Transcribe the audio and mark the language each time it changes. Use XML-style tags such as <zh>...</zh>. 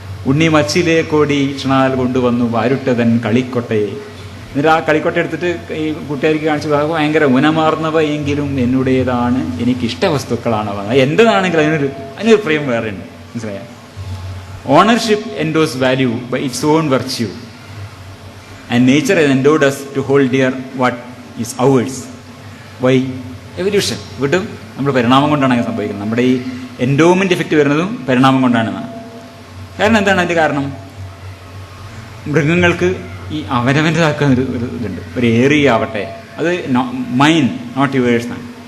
<ml>ഉണ്ണി മച്ചിലെ കോടി ക്ഷണാൽ കൊണ്ടുവന്നു വാരുട്ടതൻ കളിക്കൊട്ടയെ. എന്നിട്ട് ആ കളിക്കൊട്ട എടുത്തിട്ട് ഈ കൂട്ടുകാർക്ക് കാണിച്ചു, ഭയങ്കര ഗുണമാർന്നവ എങ്കിലും എന്നുടേതാണ് എനിക്കിഷ്ട വസ്തുക്കളാണവ. എൻ്റെതാണെങ്കിൽ അതിനൊരു പ്രിയം വേറെ ഉണ്ട്. മനസ്സിലായ?</ml> <en>Ownership endows value by its own virtue and nature has endowed us to hold dear what is ours. Why? Evolution.</en> <ml>വീണ്ടും നമ്മൾ പരിണാമം കൊണ്ടാണ് അങ്ങനെ സംഭവിക്കുന്നത്. നമ്മുടെ ഈ എൻഡോമെൻ്റ് ഇഫക്റ്റ് വരുന്നതും പരിണാമം കൊണ്ടാണെന്നാണ്. കാരണം എന്താണ് അതിൻ്റെ കാരണം? മൃഗങ്ങൾക്ക് ഈ അവനവൻ്റെതാക്കുന്ന ഒരു ഇതുണ്ട്. ഒരു ഏരിയ ആവട്ടെ, അത് മൈൻ നോട്ട് യുവേഴ്സാണ്.</ml>